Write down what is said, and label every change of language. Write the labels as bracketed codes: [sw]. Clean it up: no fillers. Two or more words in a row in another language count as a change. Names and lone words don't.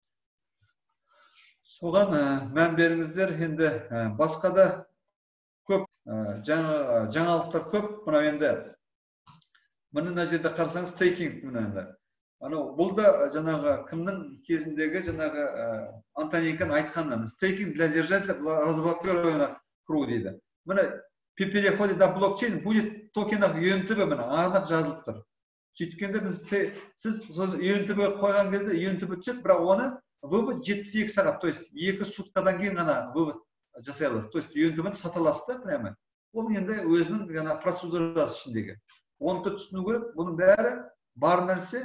[kk] Соған мән беріңіздер. Енді басқа да көп жаңалықтар көп. Мына енді мына жерде қарасаңыз стейкинг мына. Бұл да жаңағы кімнің кезіндегі жаңағы Антоненконың айтқаны. [ru] Стейкинг для держателя разблокированных круг дейді. Мына при переходе на блокчейн будет токенах UNTB [kk] мына анық жазылып тұр. Сөйткенде сіз UNTB қойған кезде UNTB түседі, бірақ оны вывод 72 сағат, [ru] то есть [kk] 2 суткадан кейін ғана вывод жасай аласыз. [ru] То есть [kk] UNTB-ні сата аласыз да прямо. Ол енді өзінің жаңа процедурасы ішіндегі. Оны түсіну керек. Бұның бәрі бар нәрсе.